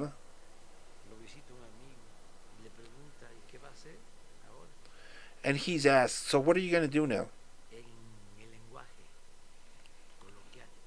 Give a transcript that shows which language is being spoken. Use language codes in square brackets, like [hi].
[es] lo visita un amigo y le pregunta ¿y qué va a hacer ahora? [en] and he's asked, so what are you going to do now? [es] En el lenguaje coloquial